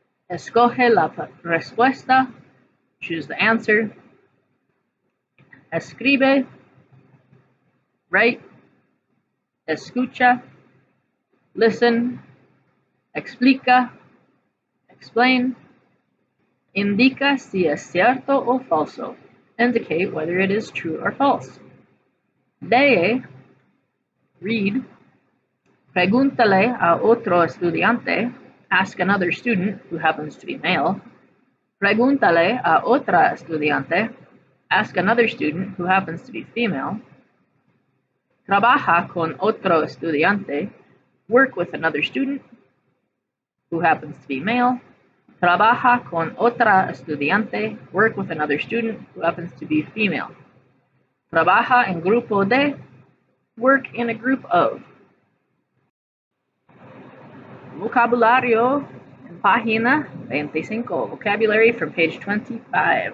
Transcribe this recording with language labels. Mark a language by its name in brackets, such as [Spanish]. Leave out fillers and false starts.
[Spanish] Escoge la respuesta. [English] Choose the answer. [Spanish] Escribe. Write. Escucha. Listen. Explica. Explain. Indica si es cierto o falso. [English] Indicate whether it is true or false. Lee. Read. [Spanish] Pregúntale a otro estudiante. [English] Ask another student who happens to be male. [Spanish] Pregúntale a otra estudiante. [English] Ask another student who happens to be female. [Spanish] Trabaja con otro estudiante. [English] Work with another student who happens to be male. [Spanish] Trabaja con otra estudiante. [English] Work with another student who happens to be female. [Spanish] Trabaja en grupo de. [English] Work in a group of. [Spanish] Vocabulario en página 25. [English] Vocabulary from page 25.